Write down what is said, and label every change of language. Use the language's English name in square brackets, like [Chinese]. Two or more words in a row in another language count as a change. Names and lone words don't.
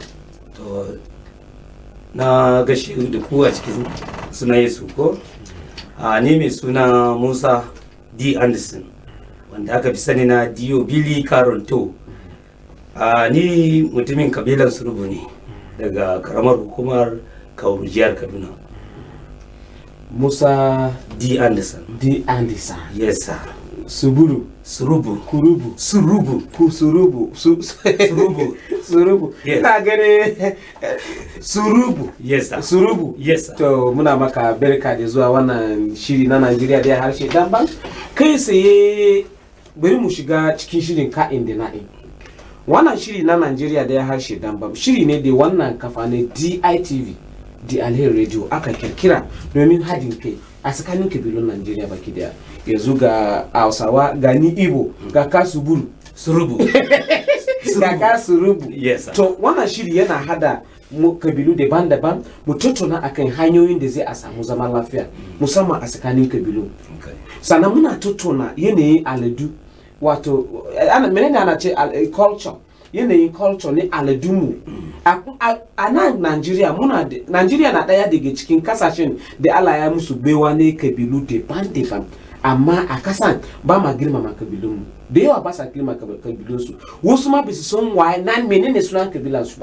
[Hausa] to na gashi da ku a cikin suna Yesu ko ni mai suna Musa D Anderson wanda aka fi sani na Dio Billy Caronto ni mutumin kabilan Surubu ne daga karamar hukumar Kauru jihar Kaduna. Musa D Anderson. D Anderson. [English] Yes sir. Suburu Surubu. Kurubu. Surubu. Surubu. Surubu. Surubu. Yes. [Hausa] Ina gane surubu. [English] Yes sir. Surubu. Yes sir. [Hausa] To muna maka barka da zuwa wannan shiri na Najeriya da harshe damban. Kai tsaye bari mu shiga cikin shirin ka'in da na'in. Wannan shiri na Najeriya da harshe damban shiri ne da wannan kafa ne DITV, The Alheri Radio aka kirkira domin hadin kai a tsakanin kabilun Najeriya baki daya. Yanzu ga Hausawa, ga ni Igbo, ga Kasuburu, Surubu. ga Kasurubu. [English] Yes sir. [Hausa] To wannan shiri yana hada kabilu daban-daban mu tattauna akan hanyoyin da zai a samu zaman lafiya musamman a tsakanin kabilu. Sannan muna tattauna yanayin aladu wato menene ana ce culture, yanayin culture ne aladunmu a nan Najeriya Najeriya na daya daga cikin kasashen da Allah ya musu baiwa ne kabilu daban-daban amma a kasan ba ma girmama kabilunmu da yawa ba sa girmama kabilunsu wasu ma bisu son waye nan menene sunan kabilansu ba.